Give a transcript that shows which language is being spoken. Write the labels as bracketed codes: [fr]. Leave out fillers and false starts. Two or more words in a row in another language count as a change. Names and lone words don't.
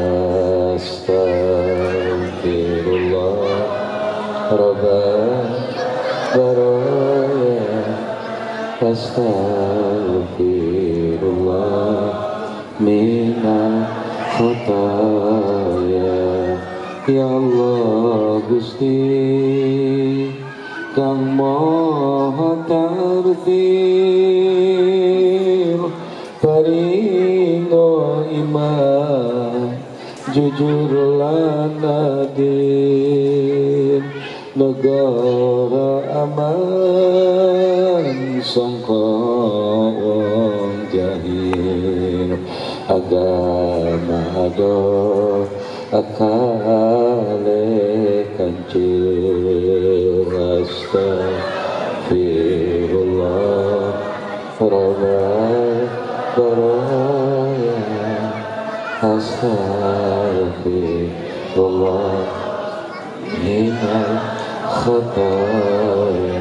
[ar] أستغفر الله رب البرايا، أستغفر الله من الخطايا. يا الله [jv] Gusti Kang Maha Tartil, paringo iman jujur lan adil, negara aman sangka wong jahil, agama ado akale kancil. [ar] أستغفر الله رب البرايا، أستغفر الله من الخطايا.